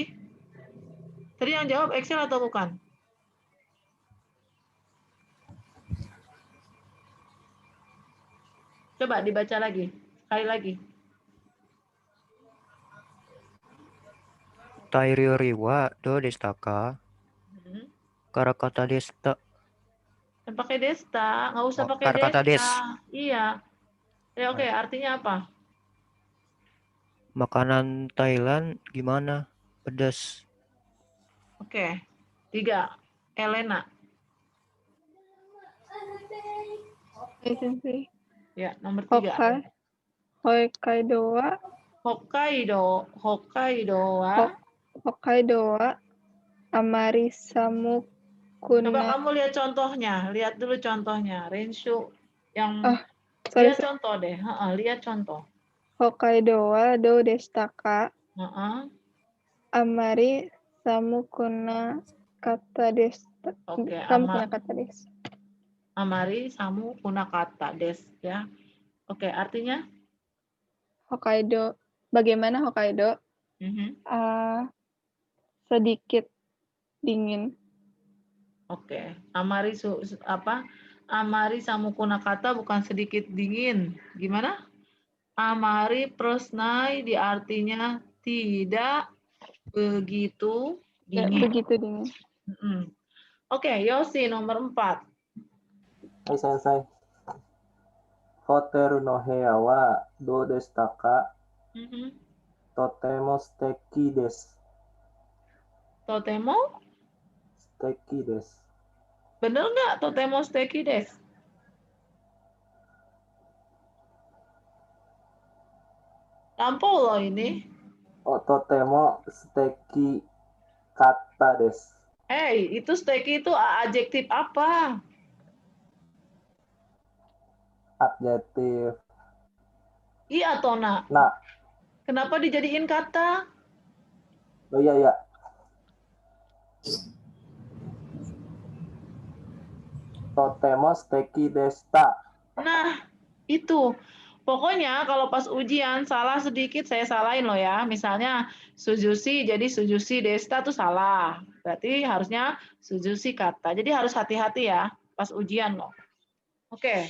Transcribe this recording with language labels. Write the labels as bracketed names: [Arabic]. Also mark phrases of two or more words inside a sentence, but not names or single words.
[Indonesian] Tadi yang jawab Excel atau bukan? Coba dibaca lagi, sekali lagi. [Japanese] タイりょうりはどうでしたか? からかたでした. [Indonesian] Dan pakai desta, nggak usah pakai [Japanese] からかたです. [Indonesian] desta. Iya. Ya, oke, artinya apa? Makanan Thailand gimana? Pedas. Oke. 3. Elena. Sensei. Ya, nomor 3. [Japanese] 北海道はあまりさむ [Indonesian] Coba kamu lihat contohnya, lihat dulu contohnya. Renshu yang lihat contoh deh. Lihat contoh. [Japanese] 北海道はどうでしたか? あまりさむくなかたでした. [Indonesian] Oke, [Japanese] さむくなかたです. あまりさむくなかたですや. [Indonesian] Oke, artinya Hokkaido. Bagaimana Hokkaido? Sedikit dingin. Oke. [Japanese] あまり あまり さむくなかた [Indonesian] bukan sedikit dingin. Gimana? Amari prosnai di artinya tidak begitu dingin. Begitu dingin. Oke, Yosi nomor 4. [Japanese] はい先生。ホテルのへやはどうでしたか? とてもすてきです. [Indonesian] Totemo? [Japanese] すてきです. [Indonesian] Bener nggak [Japanese] とてもすてきです? [Indonesian] Lampau loh ini. [Japanese] Oh, とてもすてきかたです. [Indonesian] Itu suteki itu adjektif apa? Adjektif. Iya atau na? Nah. Kenapa dijadiin kata? Oh iya. [Japanese] とてもすてきでした. [Indonesian] Nah, itu. Pokoknya kalau pas ujian salah sedikit saya salahin loh ya. Misalnya sujushi jadi [Japanese] すじゅしでした [Indonesian] tuh salah. Berarti harusnya [Japanese] すじゅしかた. [Indonesian] Jadi harus hati-hati ya pas ujian loh. Oke.